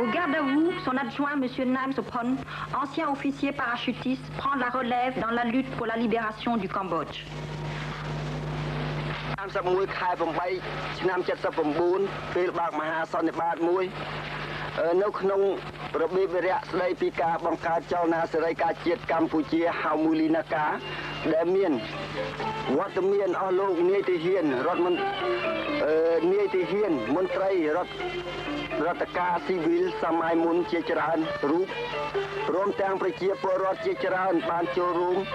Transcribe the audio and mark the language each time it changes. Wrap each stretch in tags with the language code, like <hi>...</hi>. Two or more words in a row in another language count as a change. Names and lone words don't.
<fr>Daou, son adjoint M. Nam Sopon, ancien officier parachutiste, prend la relève dans la lutte pour la libération du Cambodge.</fr> <km>31 ខែ 8 ឆ្នាំ 79 ពេលបើកមហាសន្និបាតមួយនៅក្នុងរបៀបវិរៈស្ដីពីការបង្កើតចលនាសេរីការជាតិកម្ពុជាហៅមូលីណាកាដែលមានវត្តមានអស់លោកនាយទាហានរដ្ឋមន្ត្រីរដ្ឋការស៊ីវិលសម័យមុនជាច្រើនរូបរួមទាំងប្រជាពលរដ្ឋជាច្រើនបានចូលរួម</km>